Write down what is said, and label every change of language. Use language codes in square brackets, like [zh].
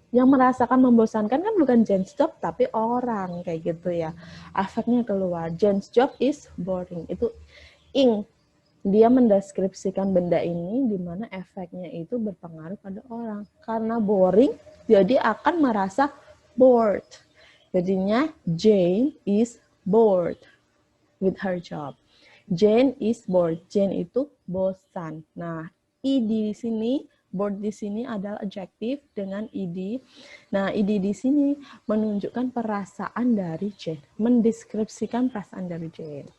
[id] Yang merasakan membosankan kan bukan Jane's job tapi orang kayak gitu ya. Efeknya keluar. [en] Jane's job is boring. Itu ing. [id] Dia mendeskripsikan benda ini di mana efeknya itu berpengaruh pada orang. Karena boring, jadi akan merasa bored. [en] Jadinya Jane is bored with her job. Jane is bored. Jane itu bosan. [id] Nah, ed di sini, bored di sini adalah adjektif dengan ed. Nah, ed di sini menunjukkan perasaan dari Jane, mendeskripsikan perasaan dari Jane.